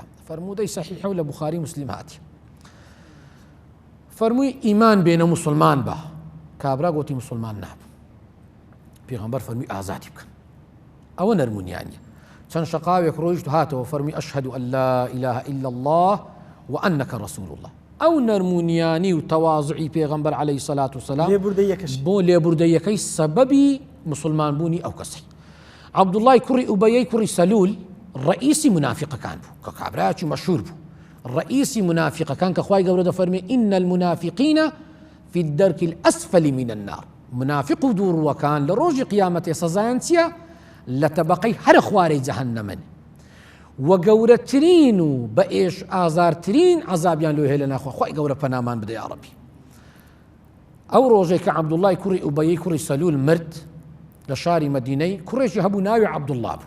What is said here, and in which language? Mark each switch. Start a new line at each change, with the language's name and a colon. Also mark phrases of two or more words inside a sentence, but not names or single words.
Central Kurdish: فەرموودەی سەحیحە و لە بوخاری مسلیم هاتی. فەرمووی ئیمان بێنە موسڵمان بە. کابرا گوتی موسڵمان نابم. پێغەمبەر فەرمووی ئازادی بکەن. ئەوە نەرمونیانیە. چەند شەقاوێک ڕۆیشت هاتەوە فەرمووی
Arabic: ئەشهەد ئەن لا ئیلاهە ئیلا الله وأنك رسول الله.
Central Kurdish: ئەو نەرمونیانی و تەواضعی پێغەمبەر
Arabic: عەلەیهی سەلات وسەلام
Central Kurdish: بۆ لێبوردەیەکەی سەبەبی موسڵمان بوونی ئەو کەسەی. عەبدوڵڵای کوڕی ئوبەیەی کوڕی سەلول ڕئیسی منافقەکان بوو کە کابرایەکی مەشهور بوو. ڕئیسی منافقەکان کە خوای گەورە دەفەرمێ
Arabic: ئین المنافقین في الدرك الأسفل من النار.
Central Kurdish: منافق و دووڕووەکان لە ڕۆژی قیامەتێ سەزایان چییە؟ لە تەبەقەی هەر خوارەی جەهەنەمن. و گەورەترین و بە ئێش ئازارترین عەزابیان لێ هەیە لە ناخوا. خوای گەورە پەنامان بدە
Arabic: یا ڕەبی.
Central Kurdish: ئەو ڕۆژێک کە عەبدوڵڵای کوڕی ئوبەیەی کوڕی سەلول مرد لە شاری مەدینەی، کوڕێکی هەبوو ناوی عەبدوڵڵا بوو.